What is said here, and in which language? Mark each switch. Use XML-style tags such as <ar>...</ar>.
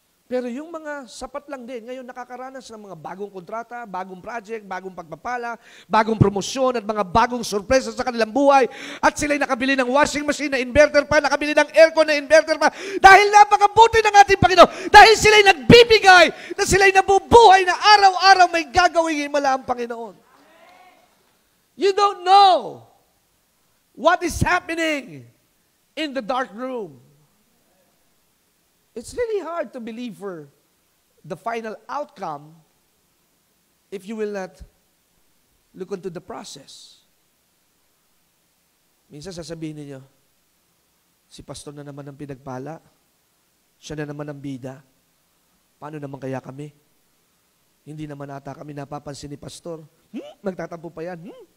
<tl>Pero yung mga sapat lang din, ngayon nakakaranas ng mga bagong kontrata, bagong project, bagong pagpapala, bagong promosyon at mga bagong sorpresa sa kanilang buhay. At sila'y nakabili ng washing machine na inverter pa, nakabili ng aircon na inverter pa. Dahil napakabuti ng ating Panginoon. Dahil sila'y nagbibigay, na sila'y nabubuhay na araw-araw may gagawing himala ang Panginoon.</tl> <en>You don't know what is happening in the dark room. It's really hard to believe for the final outcome if you will not look into the process.</en> <tl>Minsan sasabihin niyo, si pastor na naman ang pinagpala, siya na naman ang bida. Paano naman kaya kami? Hindi naman ata kami napapansin ni pastor. Magtatampo pa yan.</tl>